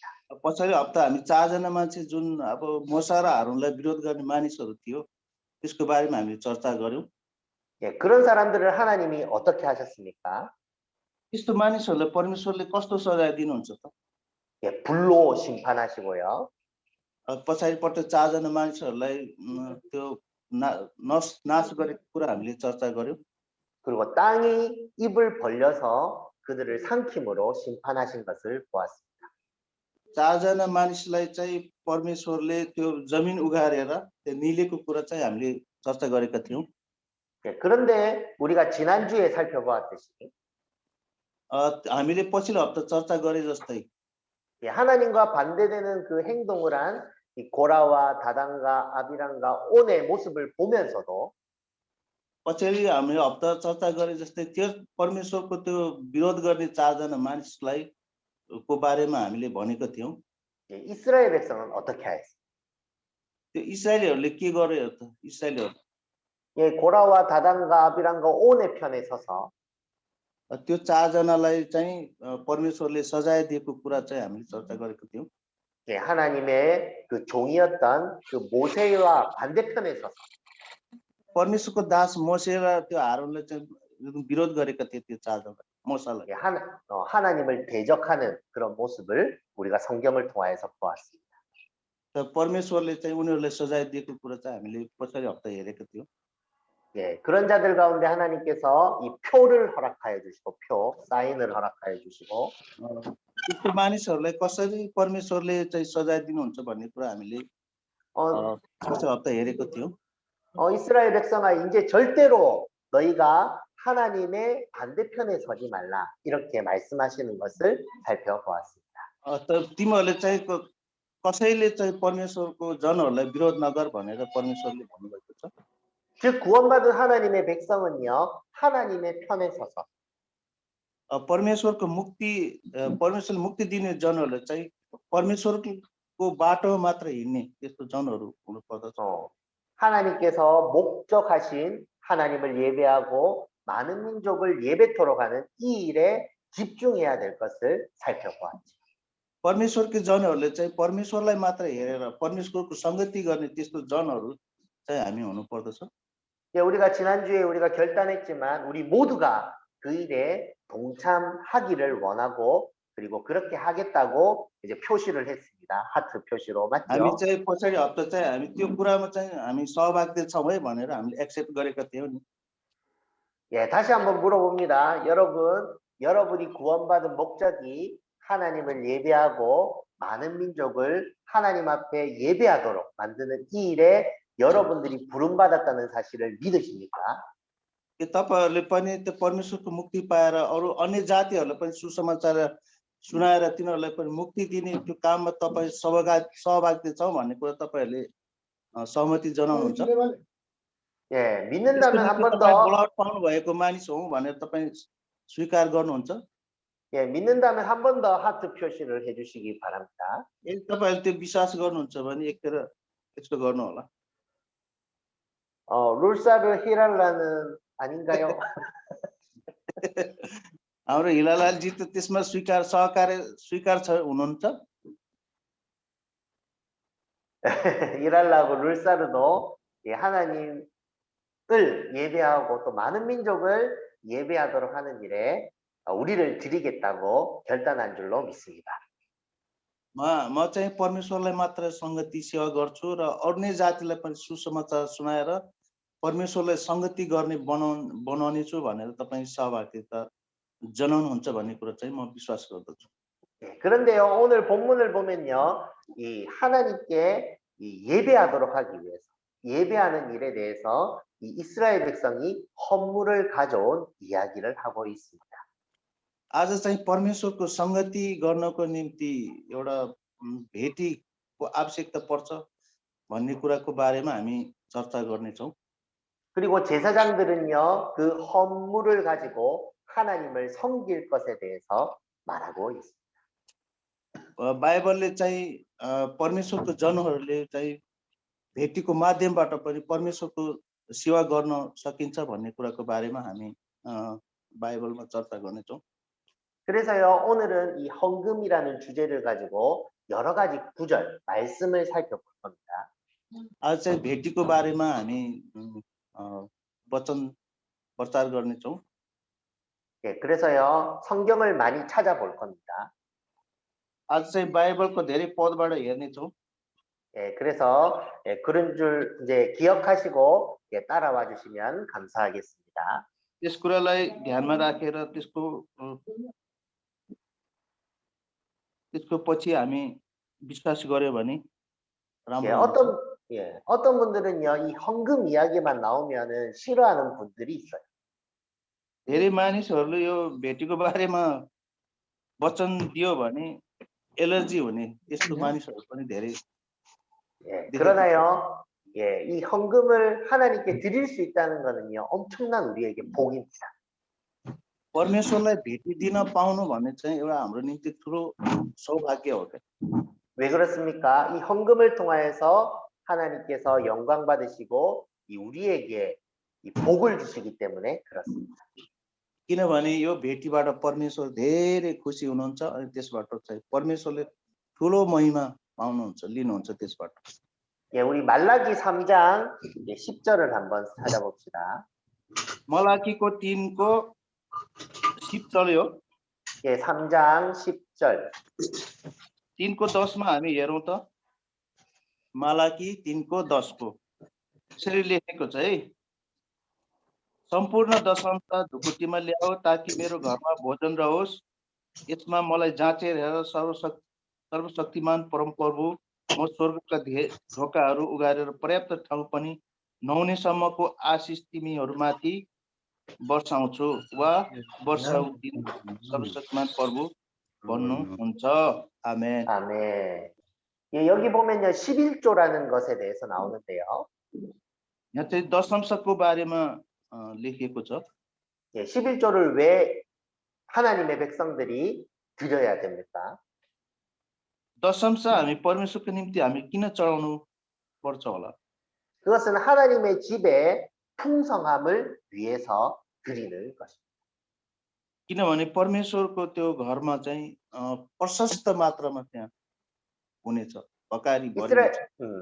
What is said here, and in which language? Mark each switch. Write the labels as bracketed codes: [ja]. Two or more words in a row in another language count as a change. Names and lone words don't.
[ne] पछाडि हप्ता हामी 4 जना मान्छे जुन अब मोसा र हारूनलाई विरोध गर्ने मानिसहरू थियो त्यसको बारेमा हामीले चर्चा गर्यौं। [ko] 예, 그런 사람들을 하나님이 어떻게 하셨습니까? [ne] त्यस्तो मानिसहरूलाई परमेश्वरले कस्तो सजाय दिनुहुन्छ त? [ko] 예, 불로 심판하시고요. [ne] पछाडिपट्ट 4 जना मानिसहरूलाई त्यो नाश गरेको कुरा हामीले चर्चा गर्यौं। [ko] 그리고 땅이 입을 벌려서 그들을 삼킴으로 심판하신 것을 보았습니다. [ne] 4 जना मानिसलाई चाहिँ परमेश्वरले त्यो जमिन उघारेर त्यो निलेको कुरा चाहिँ हामीले चर्चा गरेका थियौं। [ko] 예, 그런데 우리가 지난주에 살펴보았듯이 [ne] हामीले पछिल्लो हप्ता चर्चा गरे जस्तै [ko] 예, 하나님과 반대되는 그 행동을 한 이 고라와 다단과 아비람과 온의 모습을 보면서도 [ne] पछाडि हामीले हप्ता चर्चा गरे जस्तै त्यो परमेश्वरको त्यो विरोध गर्ने 4 जना मानिसलाई को बारेमा हामीले भनेको थियौं। [ko] 예, 이스라엘 백성은 어떻게 하였어요? [ne] त्यो इस्राएलीहरूले के गर्यो त? इस्राएलीहरू [ko] 예, 고라와 다단과 아비람과 온의 편에 서서 [ne] त्यो 4 जनालाई चाहिँ परमेश्वरले सजाय दिएको कुरा चाहिँ हामीले चर्चा गरेको थियौं। [ko] 예, 하나님의 그 종이었던 그 모세와 반대편에 서서 [ne] परमेश्वरको दास मोसे र त्यो हारूनले चाहिँ विरोध गरेका थिए त्यो 4 जना मोसालाई। [ko] 예, 하나님을 대적하는 그런 모습을 우리가 성경을 통하여서 보았습니다. [ne] त परमेश्वरले चाहिँ उनीहरूलाई सजाय दिएको कुरा चाहिँ हामीले पछाडि हप्ता हेरेको थियौं। [ko] 예, 그런 자들 가운데 하나님께서 이 표를 허락하여 주시고 사인을 허락하여 주시고 [ne] त्यस्तो मानिसहरूलाई कसरी परमेश्वरले चाहिँ सजाय दिनुहुन्छ भन्ने कुरा हामीले पछिल्लो हप्ता हेरेको थियौं। [ko] 이스라엘 백성아 이제 절대로 너희가 하나님의 반대편에 서지 말라 이렇게 말씀하시는 것을 살펴보았습니다. [ne] तिमीहरूले चाहिँ कसैले चाहिँ परमेश्वरको जनहरूलाई विरोध नगर भनेर परमेश्वरले भन्नुभएको छ। [ko] 즉 구원받은 하나님의 백성은요 하나님의 편에 서서 [ne] परमेश्वरले मुक्ति दिने जनहरूलाई चाहिँ परमेश्वरको बाटोमा मात्र हिँड्ने त्यस्तो जनहरू हुनु पर्दछ। [ko] 하나님께서 목적하신 하나님을 예배하고 많은 민족을 예배토록 하는 이 일에 집중해야 될 것을 살펴보았죠. [ne] परमेश्वरको जनहरूले चाहिँ परमेश्वरलाई मात्र हेरेर परमेश्वरको संगति गर्ने त्यस्तो जनहरू चाहिँ हामी हुनु पर्दछ। [ko] 우리가 지난주에 우리가 결단했지만 우리 모두가 그 일에 동참하기를 원하고 그리고 그렇게 하겠다고 이제 표시를 했습니다. 하트 표시로 맞죠? [ne] हामी चाहिँ पछाडि हप्ता चाहिँ हामी त्यो कुरामा चाहिँ हामी सहभागी छौँ है भनेर हामीले एक्सेप्ट गरेका थियौं नि। [ko] 예, 다시 한번 물어봅니다. 여러분이 구원받은 목적이 하나님을 예배하고 많은 민족을 하나님 앞에 예배하도록 만드는 이 일에 여러분들이 부름받았다는 사실을 믿으십니까? [ne] के तपाईहरुले पनि त्यो परमेश्वरको मुक्ति पाएर अरु अन्य जातिहरुलाई पनि सुसमाचार सुनाएर तिनीहरुलाई पनि मुक्ति दिने त्यो काममा तपाई सहभागी छौ भन्ने कुरा तपाईहरुले सहमति जनाउनुहुन्छ? [ko] 예, 믿는다면 한 번 더 [ne] ब्लड पाउनु भएको मानिस हौ भनेर तपाई स्वीकार गर्नुहुन्छ? [ko] 예, 믿는다면 한 번 더 하트 표시를 해 주시기 바랍니다. [ne] यदि तपाईहरुले त्यो विश्वास गर्नुहुन्छ भने एकखेर यस्तो गर्नु होला। [ko] 룰사르 히랄라는 아닌가요? [ne] हाम्रो हिलालालजी त त्यसमा स्वीकार छ हुनुहुन्छ? [ko] 히랄라하고 룰사르도 예, 하나님을 예배하고 또 많은 민족을 예배하도록 하는 일에 우리를 드리겠다고 결단한 줄로 믿습니다. [ne] म चाहिँ परमेश्वरलाई मात्र संगति सेवा गर्छु र अन्य जातिलाई पनि सुसमाचार सुनाएर परमेश्वरलाई संगति गर्ने बनाउने छु भनेर तपाई सहभागिता जनाउनुहुन्छ भन्ने कुरा चाहिँ म विश्वास गर्दछु। [ko] 그런데요, 오늘 본문을 보면요, 이 하나님께 예배하도록 하기 위해서 예배하는 일에 대해서 이 이스라엘 백성이 헌물을 가져온 이야기를 하고 있습니다. [ne] आज चाहिँ परमेश्वरको संगति गर्नको निम्ति एउटा भेटीको आवश्यकता पर्छ भन्ने कुराको बारेमा हामी चर्चा गर्ने छौं। [ko] 그리고 제사장들은요, 그 헌물을 가지고 하나님을 섬길 것에 대해서 말하고 있습니다. [ne] बाइबलले चाहिँ परमेश्वरको जनहरूले चाहिँ भेटीको माध्यमबाट पनि परमेश्वरको सेवा गर्न सकिन्छ भन्ने कुराको बारेमा हामी बाइबलमा चर्चा गर्नेछौँ। [ko] 그래서요, 오늘은 이 헌금이라는 주제를 가지고 여러 가지 구절, 말씀을 살펴볼 겁니다. [ne] आज चाहिँ भेटीको बारेमा हामी वचन प्रचार गर्नेछौँ। [ko] 예, 그래서요, 성경을 많이 찾아볼 겁니다. [ne] आज चाहिँ बाइबलको धेरै पदबाट हेर्नेछौँ। [ko] 예, 그래서 예, 그런 줄 이제 기억하시고 예, 따라와 주시면 감사하겠습니다. [ne] त्यस कुरालाई ध्यानमा राखेर त्यसको पछि हामी विश्वास गर्यो भने [ko] 예, [ne] राम्रो हुन्छ। [ko] 어떤 분들은요, 이 헌금 이야기만 나오면은 싫어하는 분들이 있어요. [ne] धेरै मानिसहरूले यो भेटीको बारेमा वचन दियो भने एलर्जी हुने त्यस्तो मानिसहरू पनि धेरै। [ko] 예, 그러나요, 예, 이 헌금을 하나님께 드릴 수 있다는 것은요, 엄청난 우리에게 복입니다. [ne] परमेश्वरलाई भेटी दिन पाउनु भन्ने चाहिँ एउटा हाम्रो निम्ति ठुलो सौभाग्य हो क्या। [ko] 왜 그렇습니까? 이 헌금을 통하여서 하나님께서 영광 받으시고 이 우리에게 이 복을 주시기 때문에 그렇습니다. [ne] किनभने यो भेटीबाट परमेश्वर धेरै खुसी हुनुहुन्छ अनि त्यसबाट चाहिँ परमेश्वरले ठुलो महिमा पाउनुहुन्छ, लिनुहुन्छ त्यसबाट। [ko] 예, 우리 말라기 3장 10절을 한번 찾아봅시다. [ne] मलाकीको 3को 10절이요। [ko] 예, 3장 10절. [ne] 3को 10मा हामी हेरौँ त। मलाकी 3को 10को यसरी लेखेको छ है। सम्पूर्ण दशंश ढुकुटीमा ल्याऊ ताकि मेरो घरमा भोजन रहोस्। यसमा मलाई जाँचेर हेर सर्वशक्तिमान परमप्रभु, म स्वर्गका ढोकाहरू उघारेर पर्याप्त ठाउँ पनि नहुनेसम्मको आशिष तिमीहरूमाथि वर्षाउँछु वा वर्षाउँदिन, सर्वशक्तिमान प्रभु भन्नुहुन्छ। आमेन। [ko] 아멘. 예, 여기 보면요, 11조라는 것에 대해서 나오는데요. [ne] यहाँ चाहिँ दशंशको बारेमा लेखिएको छ। [ko] 예, 11조를 왜 하나님의 백성들이 드려야 됩니까? [ne] दशंश हामी परमेश्वरको निम्ति हामी किन चढाउनु पर्छ होला? [ko] 그것은 하나님의 집에 풍성함을 위해서 드리는 것입니다. [ne] किनभने परमेश्वरको त्यो घरमा चाहिँ प्रशस्त मात्रामा त्यहाँ हुनेछ, भकारी भरिन्छ।